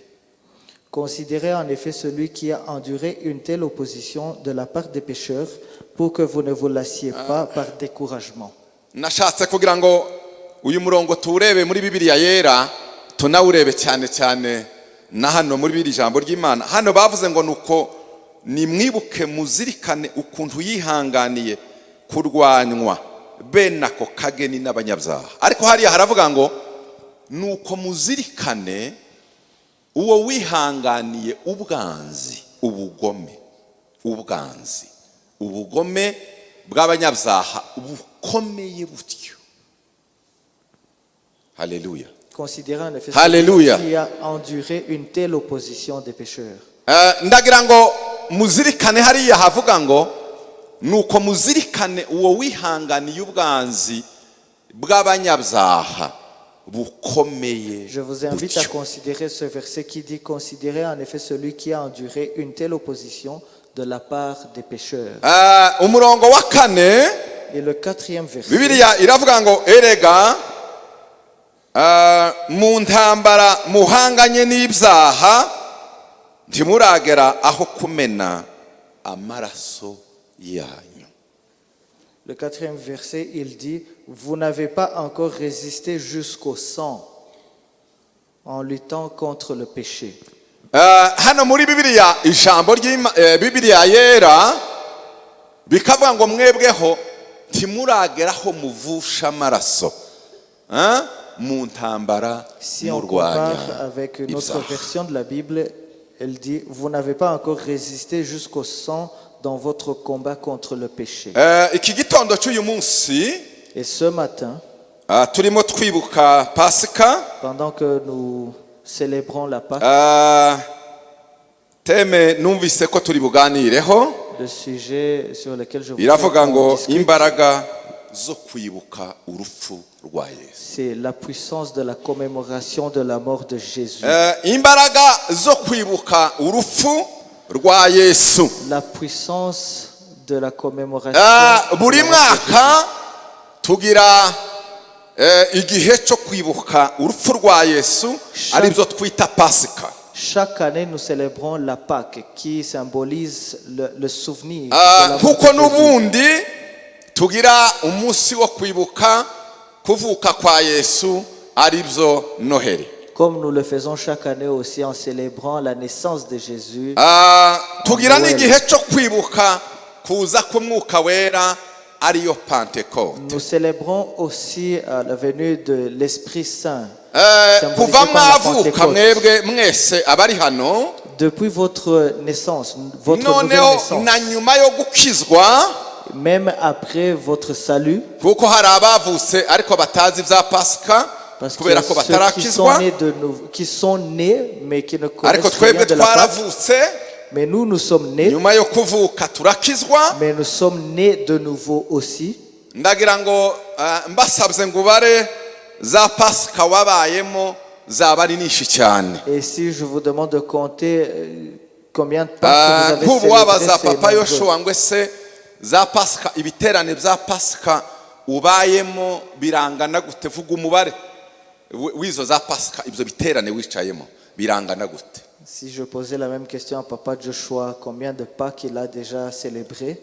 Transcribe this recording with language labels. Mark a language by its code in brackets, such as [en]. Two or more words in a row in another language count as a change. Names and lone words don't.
[fr] Considérez en effet celui qui a enduré une telle opposition de la part des pécheurs, pour que vous ne vous lassiez pas par découragement. [rw] Nashatse kugira ngo uyu murongo tuwurebe muri Bibiliya yera, tunawurebe cyane cyane na hano muri biri jambo ry'Imana. Hano bavuze ngo nuko nimwibuke muzirikane ukuntu yihanganiye kurwanywa bene ako kageni n'abanyabyaha. Ariko hariya haravuga ngo nuko muzirikane uwo wihanganiye ubwanzi, ubugome bw'abanyabyaha bukomeye butyo. Haleluya. [fr] Considérez en effet Alléluia. celui qui a enduré une telle opposition des pécheurs. [rw] Ndagira ngo muzirikane hariya havuga ngo nuko muzirikane uwo wihanganiye ubwanzi bw'abanyabyaha bukomeye. [fr] Je vous invite à considérer ce verset qui dit: considérez en effet celui qui a enduré une telle opposition de la part des pécheurs. [rw] Umurongo wa kane, [fr] Et le quatrième verset. [rw] Bibiliya iravuga ngo erega mu ntambara muhanganye n'ibyaha ntimuragera aho kumena amaraso yanyu. [fr] Le quatrième verset, il dit: vous n'avez pas encore résisté jusqu'au sang en luttant contre le péché. [rw] Hano muri Bibiliya ijambo Bibiliya yera bikavuga ngo mwebweho ntimurageraho muvusha amaraso. mu ntambara [fr] Si on [rw] murwanya [fr] compare avec une autre [rw] ibyaha. [fr] version de la Bible, elle dit, vous n'avez pas encore résisté jusqu'au sang dans votre combat contre le péché. [rw] Iki gitondo cy'uyu munsi [fr] Et ce matin, [rw] turimo twibuka pasika. [fr] pendant que nous célébrons la Pâque, [rw] teme numvise ko turi buganireho [fr] le sujet sur lequel je [rw] iravuga ngo [fr] discute, [rw] imbaraga zo kwibuka urupfu rwa Yesu. [fr] c'est la puissance de la commémoration de la mort de Jésus. [rw] Imbaraga zo kwibuka urupfu rwa Yesu. [fr] La puissance de la commémoration. de la [rw] Buri [fr] mort de [rw] mwaka tugira igihe cyo kwibuka urupfu rwa Yesu aribyo twita pasika. [fr] Chaque année, nous célébrons la Pâque qui symbolise le souvenir de la mort [rw] Nkuko [fr] de Jésus. [rw] n'ubundi tugira umunsi wo kwibuka kuvuka kwa Yesu aribyo Noheli. [fr] Comme nous le faisons chaque année aussi en célébrant la naissance de Jésus. [rw] Tugira n'igihe cyo kwibuka kuza k'umwuka wera ariyo Pentecote. [fr] Nous célébrons aussi la venue de l'Esprit Saint. [rw] Kuva mwavuka mwebwe mwese abari hano [fr] Depuis votre naissance, votre nouvelle [rw] noneho [fr] naissance, [rw] na nyuma yo gukizwa, [fr] même après votre salut, [rw] kuko hari abavutse ariko batazi ibya pasika [fr] parce que [rw] kubera ko [fr] ceux qui [rw] batarakizwa, [fr] sont nés de nouveau, qui sont nés mais qui ne connaissent [rw] ariko [fr] rien [rw] twebwe [fr] de la Pâque, [rw] twaravutse [fr] mais nous sommes nés, [rw] nyuma yo kuvuka turakizwa. [fr] mais nous sommes nés de nouveau aussi. [rw] Ndagira ngo mbasabye ngo ubare za pasika wabayemo zaba ari nyinshi cyane. [fr] Et si je vous demande de compter combien de Pâques vous [rw] Nk'ubu [fr] avez [rw] wabaza [fr] célébré, [rw] papa [fr] c'est [rw] Yoshua ngo ese za pasika ibiterane bya pasika ubayemo birangana gute? Vuga umubare w'izo za pasika, ibyo biterane wicayemo birangana gute? [fr] Si je posais la même question à papa Joshua, combien de Pâques il a déjà célébré?